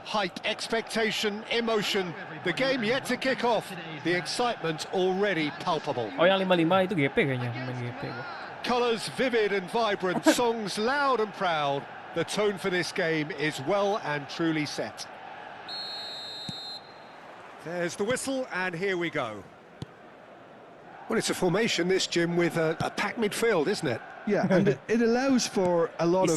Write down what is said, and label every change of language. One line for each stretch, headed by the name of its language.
English: Hype, expectation, emotion. The game yet to kick off. The excitement already palpable.
Indonesian: Oh, yang 55 itu GP kayaknya, pemain GP gua.
English: Colours vivid and vibrant, songs loud and proud. The tone for this game is well and truly set. There's the whistle, and here we go. Well, it's a formation, this, Jim, with a packed midfield, isn't it? Yeah, and it allows for a lot of